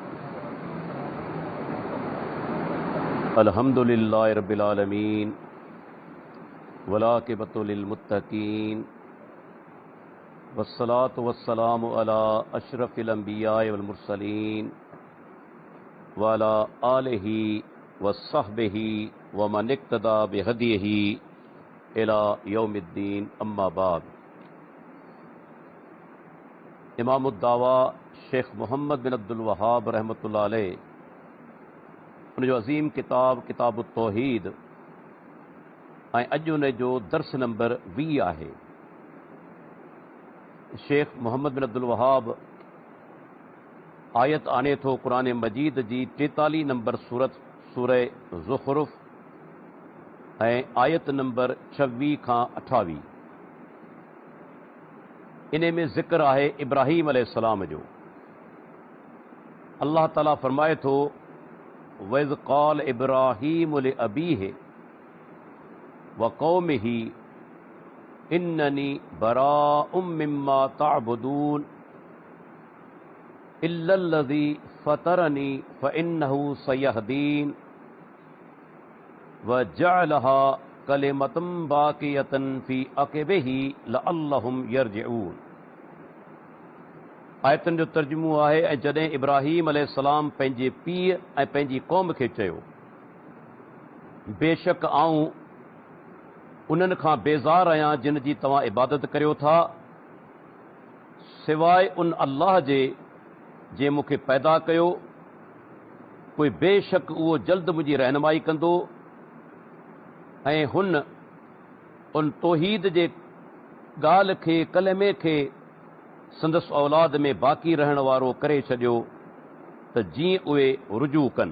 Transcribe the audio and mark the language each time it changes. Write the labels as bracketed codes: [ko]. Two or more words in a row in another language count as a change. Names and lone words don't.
[ar] الحمد لله رب العالمين والعاقبة للمتقين والصلاة والسلام على أشرف الأنبياء والمرسلين وعلى آله وصحبه ومن اقتدى بهديه إلى يوم الدين، أما بعد. [sd] इमामुद्दावा शेख मोहम्मद बिन अब्दुल वहाब [ar] رحمة الله عليه [sd] उन जो अज़ीम किताब किताबुत तौहीद ऐं अॼु उन जो दर्स नंबर 20 आहे। शेख मोहम्मद बिन अब्दुल वहाब आयत आने थो क़ुरान मजीद जी 43 नंबर सूरत सूरह ज़ुख़रुफ़ ऐं आयत नंबर 26 खां 28। इन में ज़िक्र आहे इब्राहीम अलैहिस्सलाम जो। अल्लाह ताला फरमाए थो, [ar] وإذ قال إبراهيم لأبيه وقومه إنني براء مما تعبدون إلا الذي فطرني فإنه سيهدين وجعلها كلمة باقية في عقبه لعلهم يرجعون. [sd] आयतन जो तर्जुमो आहे, ऐं जॾहिं इब्राहीम अलैहिस्सलाम पंहिंजे पीउ ऐं पंहिंजी क़ौम खे चयो, बेशक आऊं उन्हनि खां बेज़ार आहियां जिन जी तव्हां इबादत करियो था, सवाइ उन अल्लाह जे मूंखे पैदा कयो, कोई बेशक उहो जल्द मुंहिंजी रहनुमाई कंदो ऐं हुन उन तौहीद जे ॻाल्हि खे, कलमे खे संदसि औलाद में बाक़ी रहण वारो करे छॾियो त जीअं उहे रुजू कनि।